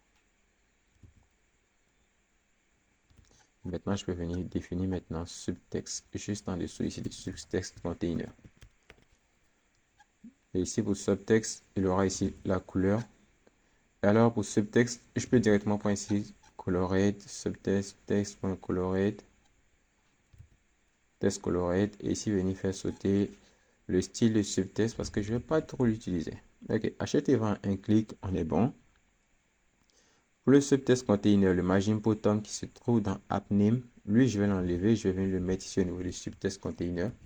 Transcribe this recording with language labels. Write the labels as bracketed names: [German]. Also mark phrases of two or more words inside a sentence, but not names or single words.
[French] Maintenant, je peux venir définir maintenant subtext juste en dessous ici de [English] subtext container. [French] Et ici pour subtext, il aura ici la couleur. Et alors pour subtext, je peux directement prendre ici colorate, subtext, text.colorate, text colorate. Et ici venir faire sauter le style de subtext parce que je ne vais pas trop l'utiliser. Ok, achète et vend un clic, on est bon. Pour le [English] subtext container, [French] le [English] margin bottom [French] qui se trouve dans [English] app name, [French] lui je vais l'enlever, je vais venir le mettre ici au niveau du [English] subtext container.